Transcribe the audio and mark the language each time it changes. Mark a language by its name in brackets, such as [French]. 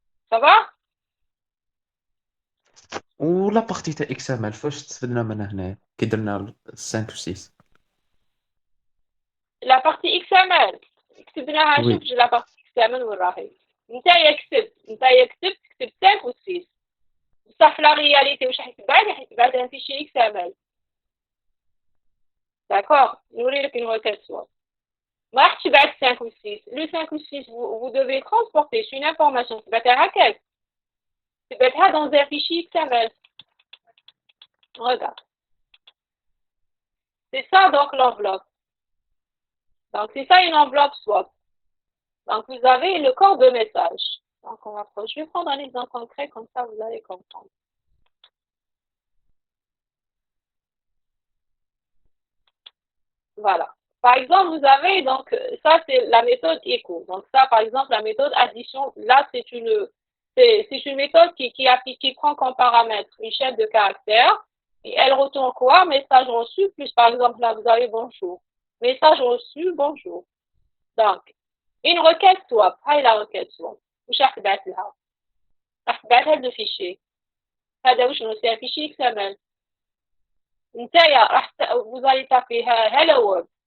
[French] Ça va? [Arabic] ولا بارتي تاع اكس ام ال فاش استفدنا منها هنا كي درنا 5 و 6. [French] La partie XML. [Arabic] كتبناها [French] وي [Arabic] شوف [French] la partie XML [Arabic] وين راهي. انت يكتب تكتب 5 و 6. بصح في لا رياليتي واش حيتبعت [French] un fichier XML. D'accord? [Arabic] نوري لك [French] une requête swap. [Arabic] ما راح تبعت 5 ou 6. [French] Le 5 ou 6, vous devez transporter une information. [Arabic] تبعتها هكاك. تبعتها [French] dans un fichier XML. Regarde. C'est ça donc l'enveloppe. Donc c'est ça une enveloppe swap. Donc vous avez le corps de message. Donc je vais prendre un exemple concret, comme ça vous allez comprendre. Voilà. Par exemple, vous avez donc, ça c'est la méthode echo. Donc ça, par exemple, la méthode addition, là c'est une méthode qui prend comme paramètre une chaîne de caractères et elle retourne quoi? Message reçu, plus par exemple là vous avez bonjour. Message reçu, bonjour. Donc, une requête swap. [Arabic] هاي [French] la requête swap. [Arabic] وش راح تبعت لها؟ راح تبعت هذا الفيشي. هذا وشنو؟ [French] c'est un fichier XML. Vous allez taper Hello World.